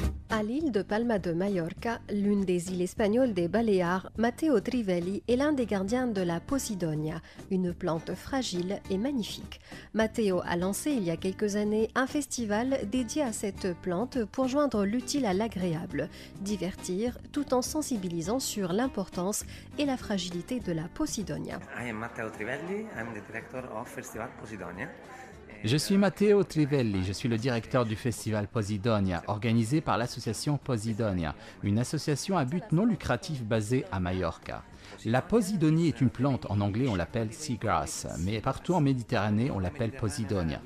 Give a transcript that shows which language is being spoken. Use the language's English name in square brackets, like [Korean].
[French] À l'île de Palma de Mallorca, l'une des îles espagnoles des Baléares, Matteo Trivelli est l'un des gardiens de la Posidonia, une plante fragile et magnifique. Matteo a lancé il y a quelques années un festival dédié à cette plante pour joindre l'utile à l'agréable, divertir tout en sensibilisant sur l'importance et la fragilité de la Posidonia. [English] I am Matteo Trivelli, I'm the director of Festival Posidonia. [French] Je suis Matteo Trivelli, je suis le directeur du festival Posidonia, organisé par l'association Posidonia, une association à but non lucratif basée à Majorca. La Posidonie est une plante, en anglais on l'appelle seagrass, mais partout en Méditerranée on l'appelle Posidonia.